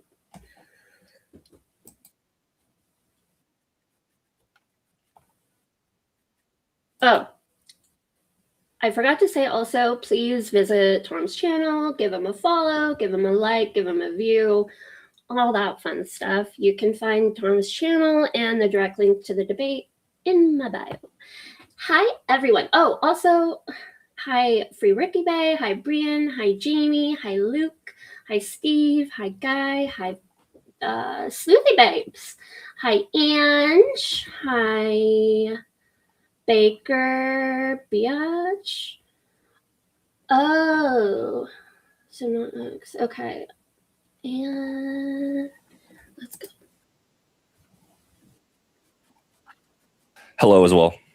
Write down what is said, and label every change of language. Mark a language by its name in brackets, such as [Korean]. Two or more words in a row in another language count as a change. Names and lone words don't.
[English] Oh, I forgot to say also, please visit Tom's channel, give him a follow, give him a like, give him a view, all that fun stuff. You can find Tom's channel and the direct link to the debate in my bio. Hi, everyone. Oh, also, hi, Free Ricky Bay. Hi, Brian. Hi, Jamie. Hi, Luke. Hi, Steve. Hi, Guy. Hi, Sleuthy Babes. Hi, Ange. Hi, Baker Biatch. Oh, so not Oaks. Okay. And let's go. Hello as well.